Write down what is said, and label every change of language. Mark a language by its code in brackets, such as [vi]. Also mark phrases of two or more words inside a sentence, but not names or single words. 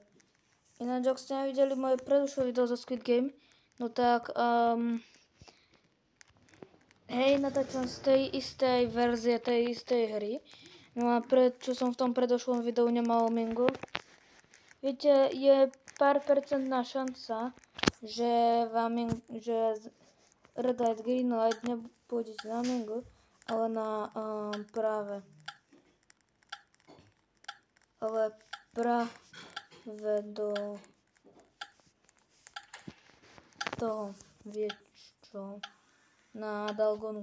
[sk] Ináč, ak ste nevideli moje predošlé video zo Squid Game, no tak, hej, natáčam z tej istej verzie, tej istej hry. No a čo som v tom predošlom videu nemal mango. Viete, je pár percentná šanca, že [en] red light, green light [sk] nepôjdete na mango, ale na práve do toho, viete čo, na Dalgonu.